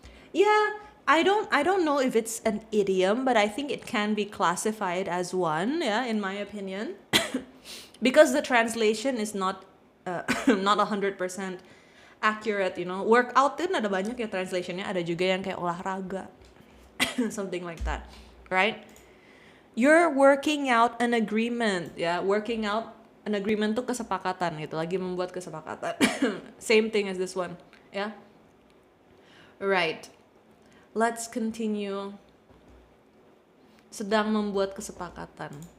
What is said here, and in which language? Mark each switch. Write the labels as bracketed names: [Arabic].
[English] Yeah, I don't know if it's an idiom, but I think it can be classified as one, yeah, in my opinion. Because the translation is not not 100% accurate, you know. [Indonesian] Workout kan ada banyak ya translationnya, ada juga yang kayak olahraga. [English] Something like that, right? You're working out an agreement, ya. Working out an agreement [Indonesian] tuh kesepakatan gitu, lagi membuat kesepakatan. [English] Same thing as this one, ya. Right. Let's continue. [Indonesian] Sedang membuat kesepakatan.